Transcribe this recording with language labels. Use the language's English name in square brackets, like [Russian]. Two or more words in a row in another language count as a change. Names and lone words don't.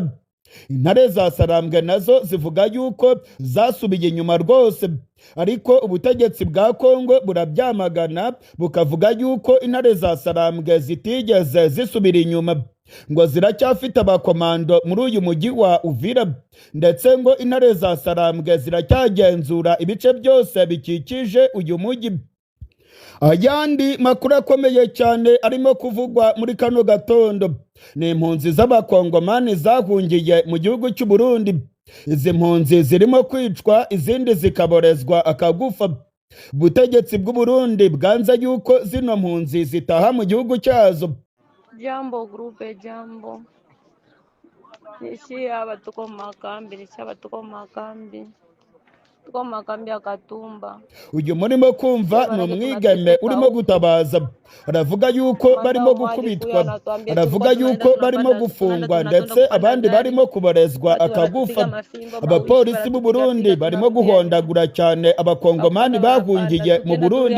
[Kinyarwanda] Intare za Sarambwe nazo zivuga yuko zasubiye inyuma rwose, ariko ubutegetsi bwa Kongo burabyamagana bukavuga yuko intare za Sarambwe zitigeze zisubira inyuma, ngo ziracyafite abakomando muri uyu mujyi wa Uvira, ndetse ngo intare za Sarambwe ziracyagenzura ibice byose bikikije uyu mujyi. Ayandi makuru akomeye cyane arimo kuvugwa muri kano gatondo ni impunzi z'abakongomani zahungiye mu gihugu cy'u Burundi. Izi mpunzi zirimo kwicwa, izindi zikaborezwa akagufa. Ubutegetsi bw'u Burundi bwanze yuko zino mpunzi zitaha mu gihugu cyazo. [Swahili] Jambo grupe jambo. Nishi abatuko makambi. tuko makambi ya Katumba. [Kinyarwanda] Uyu murimo kumva ni umwigeme urimo gutabaza, aravuga yuko barimo gukubitwa, aravuga yuko barimo gufungwa ndetse abandi barimo kuborezwa akagufa. Abapolisi b'u Burundi barimo guhondagura cyane abakongomani bahungiye mu Burundi.